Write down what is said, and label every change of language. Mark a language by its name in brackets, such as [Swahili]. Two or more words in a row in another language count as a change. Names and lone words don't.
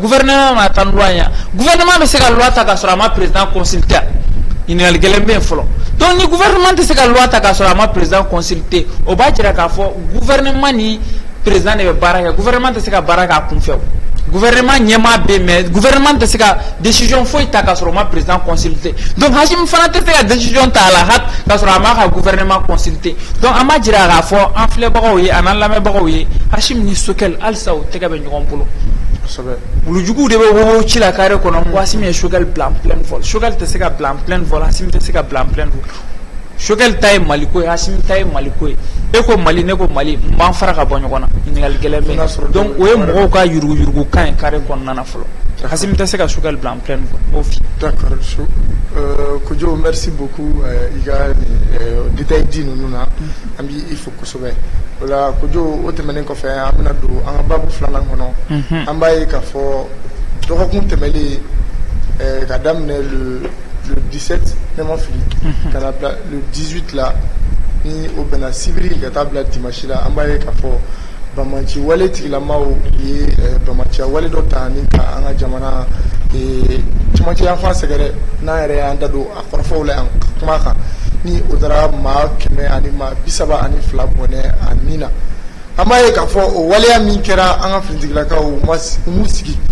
[Bambara] gouvernement ma taa ni loi ye gouvernement bɛ se ka loi ta ka sɔrɔ a ma [French] président consulter [Bambara] ɲininkali gɛlɛn bɛ yen fɔlɔ donc ni gouvernement tɛ se ka loi ta ka sɔrɔ a ma [French] président consulter [Bambara] o b'a jira k'a fɔ gouvernement ni président de bɛ baara kɛ gouvernement tɛ se ka baara k'a kun fɛ o gouvernement ɲɛmaa bɛ mais gouvernement tɛ se ka décision foyi ta ka sɔrɔ o ma [French] président consulter [Bambara] donc Asimi fana tɛ se ka décision ta a la hak ka sɔrɔ a ma ka [French] gouvernement consulter [Bambara] donc an b'a jira k'a fɔ an filɛbagaw ye an'an lamɛnbagaw ye Asimi ni Choguel halisa o tɛgɛ bɛ ɲɔgɔn bolo. wulujuguw de bɛ wo ci la carré kɔnɔ ko Asimi ye Choguel bila [French] en pleine vol [Bambara] Choguel tɛ se ka bila [French] en pleine vol [Bambara] Asimi tɛ se ka bila [French] en pleine vol [Bambara] Choguel ta ye Maliko ye Asimi ta ye Maliko ye e ko Mali ne ko Mali n b'an fara ka bɔ ɲɔgɔn na ɲininkali gɛlɛn bɛ donc o ye mɔgɔw ka yurugu kan ye carré kɔnɔna na fɔlɔ Asimi tɛ se ka Choguel bila [French] en pleine vol [Bambara] o fi. [French] d'accord Kojo merci beaucoup [Bambara] i ka détail di ninnu na an b'i fo kosɛbɛ o la Kojo o tɛmɛnen kɔfɛ an bɛna don an ka baabu filanan kɔnɔ an b'a ye k'a fɔ dɔgɔkun tɛmɛlen ka daminɛ le 17 ne ma fili ka na bila le 18 la ni o bɛnna sibiri ka taa bila dimanche la an b'a ye k'a fɔ Bamaci wale tigilamaw ye Bamaciya wale dɔ ta ni ka an ka jamana camancɛ yanfan sɛgɛrɛ n'an yɛrɛ y'an da don a kɔrɔfɔw la yan kuma kan ni o taara maa 100 ani maa 32 bɔnɛ a nin na an b'a ye k'a fɔ o waleya min kɛra an ka finitigilakaw u m'u sigi